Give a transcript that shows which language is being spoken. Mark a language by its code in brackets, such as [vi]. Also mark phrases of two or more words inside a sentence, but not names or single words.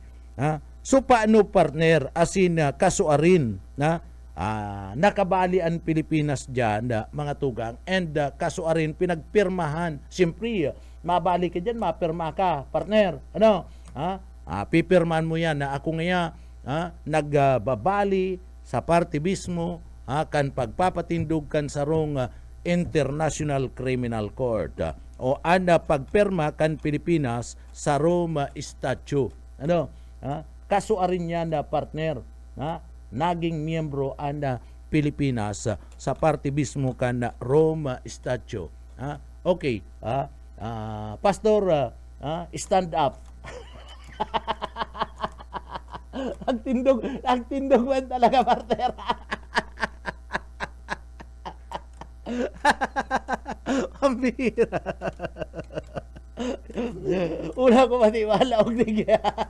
[bik] so paano partner asin kasuarin nakabali ang Pilipinas dyan mga tugang and kasuarin pinagpirmahan siyempre mabali ka dyan mapirma ka partner pipirman mo yan na ako ngaya nagbabali sa parte mismo kan pagpapatindog kan sarong International Criminal Court o pagperma kan Pilipinas sa Rome Statute. Kasuarin niya na partner naging miyembro Pilipinas sa parte mismo kan Rome Statute. [en] Okay, pastor, stand up. [bik] ang tindog man talaga partner. Pambira. Una ko matiwala og digya.